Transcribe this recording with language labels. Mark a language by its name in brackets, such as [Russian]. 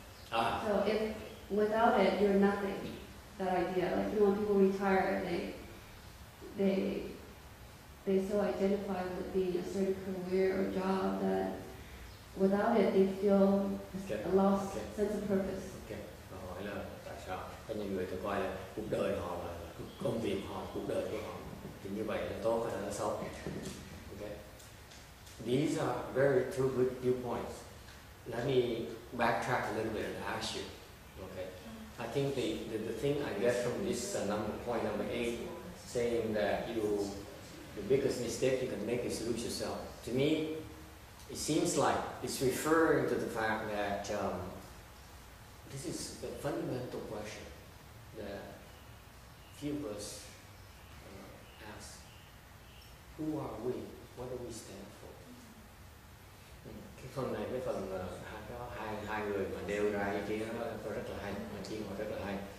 [English] So if without it you're nothing. That idea, like when people retire, they so identify with being a certain career or job that without it they feel a lost sense of purpose. Okay. [Vietnamese] Hỏi là tại sao có những người ta coi là cuộc đời họ là công việc họ, cuộc đời của họ, thì như vậy là tốt hay là xấu? [English] Okay. These are very two good viewpoints. Let me backtrack a little bit and ask you. Okay. I think the thing I get from this point number 8, saying that the biggest mistake you can make is lose yourself. To me, it seems like it's referring to the fact that this is the fundamental question that few of us ask. Who are we? What do we stand for? [Vietnamese] Cái phần này, cái phần hai người mà nêu ra ý kiến đó có rất là hay, ý kiến họ rất là hay.